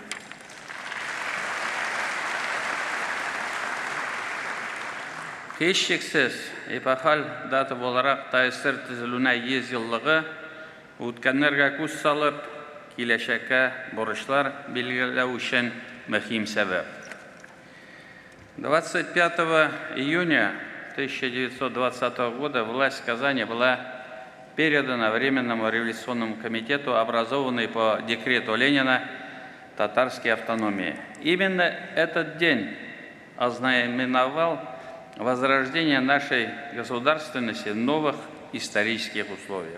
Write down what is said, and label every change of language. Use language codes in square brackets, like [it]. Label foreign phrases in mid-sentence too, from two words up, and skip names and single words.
[tt] Һичшиксез, эпохаль дата буларак ТСР төзелүенә 100 еллыгы үткәннәргә күз салып, киләчәккә бурычлар билгеләү өчен мөһим сәбәп. [ru] 25 июня 1920 года власть Казани была передана Временному революционному комитету, образованной по декрету Ленина татарской автономии. Именно этот день ознаменовал возрождение нашей государственности в новых исторических условиях.